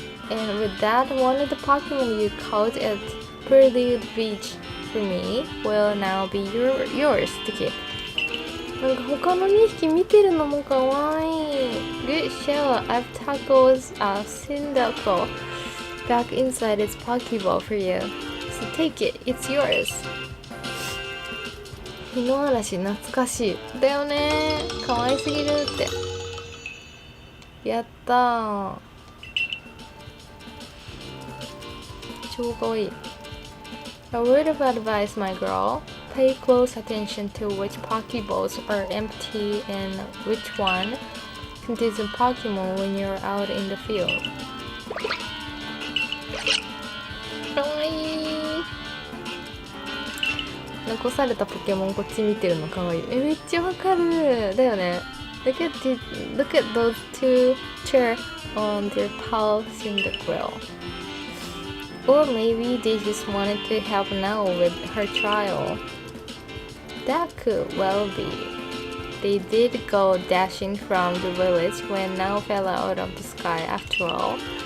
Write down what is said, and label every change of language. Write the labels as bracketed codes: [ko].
[en] And with that, one of the Pokemon you caught at Prelude Beach for me will now be yours to keep. [ja] なんか他の2匹見てるのもかわいい。 [en] Good show! I've tackled a Cyndaquil back inside its Pokeball for you. So take it, it's yours. [ja] 日の嵐懐かしい。だよねー。かわいすぎるって。やったー。超かわいい。 [en] A word of advice, my girl. Pay close attention to which Pokeballs are empty and which one contains a Pokemon when you're out in the field. [ja] かわいい。残されたポケモンこっち見てるのかわいい。めっちゃわかる。だよね。 [en] Look at those two cheer on their pal Cyndaquil. Or maybe they just wanted to help now with her trial. That could well be. They did go dashing from the village when Nao fell out of the sky after all.